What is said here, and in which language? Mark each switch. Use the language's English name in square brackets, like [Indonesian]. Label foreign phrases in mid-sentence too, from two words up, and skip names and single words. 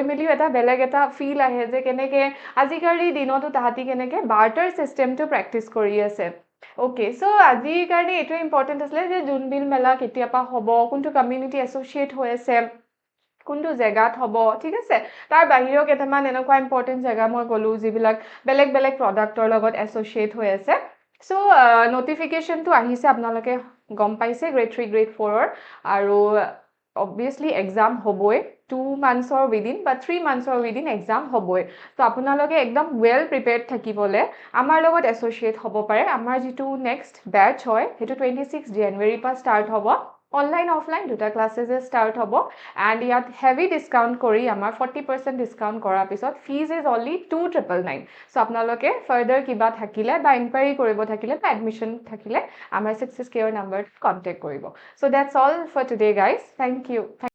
[Assamese] মেলি এটা বেলেগ এটা ফিল আহে যে কেনেকে আজিকালি দিনতো তাহাতি কেনেকে বাৰ্টাৰ সিস্টেমটো প্ৰেক্টিস কৰি আছে [English] Okay, so [Assamese] আজিৰ কাৰণে এটো ইম্পৰ্টেন্ট আছিল যে জোনবিল মেলা কেতিয়াবা হ'ব কোনটো কমিউনিটি এছ'চিয়েট হৈ আছে কোনটো জেগাত হ'ব ঠিক আছে তাৰ বাহিৰেও কেইটামান এনেকুৱা ইম্পৰ্টেন্ট জেগা মই গলো যিবিলাক বেলেগ প্ৰডাক্টৰ লগত এছ'চিয়েট হৈ আছে সো নোটিফিকেশনটো আহিছে আপোনালোকে গম পাইছে গ্ৰেড 3 গ্ৰেড 4 আৰু [English] obviously exam [Assamese] হ'বই [English] 2 months or within [Assamese] বা [English] 3 months or within exam [Assamese] হ'বই তো আপোনালোকে একদম [English] well prepared [Assamese] থাকিবলে আমাৰ লগত এছ'চিয়েট হ'ব পাৰে আমাৰ যেটো নেক্সট ব্যাচ হয় হেতু 26 জানুৱাৰী পা ষ্টাৰ্ট হ'ব [English] online offline [Assamese] দুটা [English] classes start [Assamese] হ'ব and ইয়াত [English] heavy discount [Assamese] কৰি আমাৰ 40% discount কৰাৰ পিছত [English] fees is only 2999 so [Assamese] আপোনালোকে further কিবা থাকিলে বা inquiry কৰিব থাকিলে বা admission থাকিলে আমাৰ [English] Success Care number contact [Assamese] কৰিব [English] so that's all for today guys thank you